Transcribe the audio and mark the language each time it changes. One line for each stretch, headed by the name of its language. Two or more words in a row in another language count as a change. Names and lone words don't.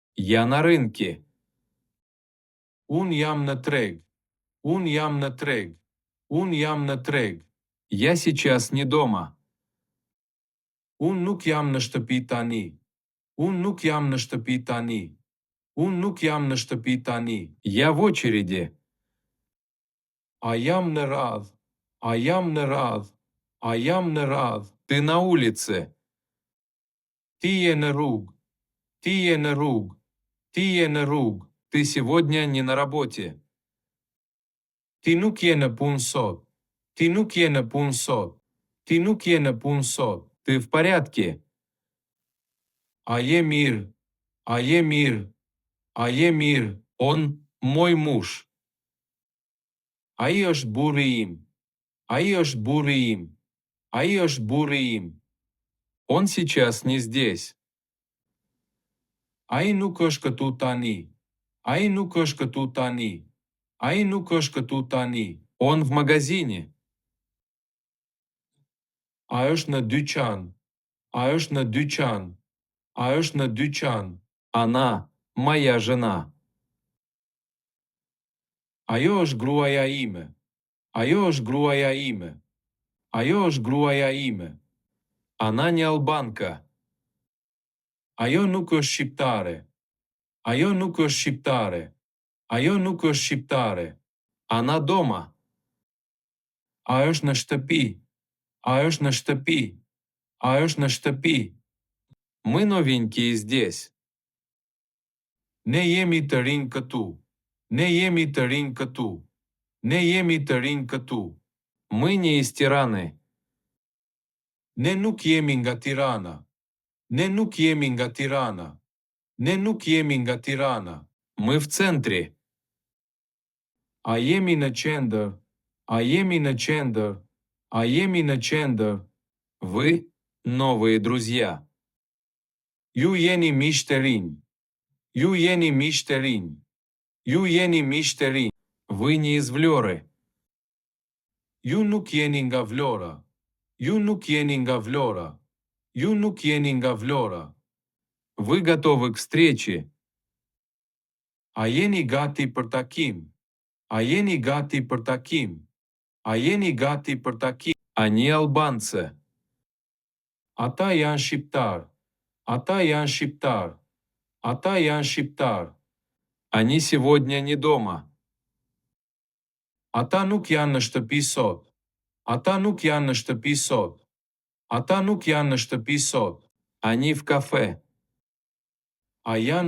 Russian: Я на рынке.
Albanian: Unë jam në treg. Unë jam në treg. Unë jam në treg.
Russian: Я сейчас не дома.
Albanian: Unë nuk jam në shtëpi tani. Unë nuk jam në shtëpi tani. Unë nuk jam në shtëpi tani.
Russian: Я в очереди.
Albanian: A jam në radhë. A jam në radhë. A jam në radhë.
Russian: Ты на улице.
Albanian: Ti je në rrugë. Ti je në rrugë. Ti je në rrugë.
Russian: Ты сегодня не на работе.
Albanian: Ti nuk je në punë sot. Ti nuk je në punë sot. Ti nuk je në punë sot.
Russian: Ты в порядке.
Albanian: A je mirë? A je mirë? A je mirë?
Russian: Он мой муж.
Albanian: Ai është burri im. Ai është burri im. Ai është burri im.
Russian: Он сейчас не здесь.
Albanian: Ai nuk është këtu tani. Ai nuk është këtu tani. Ai nuk është këtu tani.
Russian: Он в магазине.
Albanian: A është në dyqan. A është në dyqan. A është në dyqan.
Russian: Она моя жена.
Albanian: Ajo është gruaja ime. Ajo është gruaja ime. Ajo është gruaja ime.
Russian: Она не албанка.
Albanian: Ajo nuk është shqiptare. Ajo nuk është shqiptare. Ajo nuk është shqiptare.
Russian: Она дома.
Albanian: A është në shtëpi. A është në shtëpi. A është në shtëpi.
Russian: Мы новенькие здесь.
Albanian: Ne jemi të rinj këtu. Ne jemi të rinj këtu. Ne jemi të rinj këtu.
Russian: Мы не из Тираны.
Albanian: Ne nuk jemi nga Tirana. Ne nuk jemi nga Tirana. Ne nuk jemi nga Tirana.
Russian: Мы в центре.
Albanian: A jemi në qendër? A jemi në qendër? A jemi në qendër?
Russian: Вы новые друзья.
Albanian: Ju jeni miq të rinj. Ju jeni miq të rinj. Ju jeni miq të rinj.
Russian: Вы не из Влёры.
Albanian: Ju nuk jeni nga Vlora. Ju nuk jeni nga Vlora. Ju nuk jeni nga Vlora.
Russian: Вы готовы к встрече.
Albanian: A jeni gati për takim? A jeni gati për takim? A jeni gati për takim?
Russian: Они албанцы.
Albanian: Ata janë shqiptar. Ata janë shqiptar. Ata janë shqiptar.
Russian: Они сегодня не дома.
Albanian: Ata nuk janë në shtëpi sot. Ata nuk janë në shtëpi sot. Ata nuk janë në shtëpi sot.
Russian: Они в кафе.
Albanian: A janë në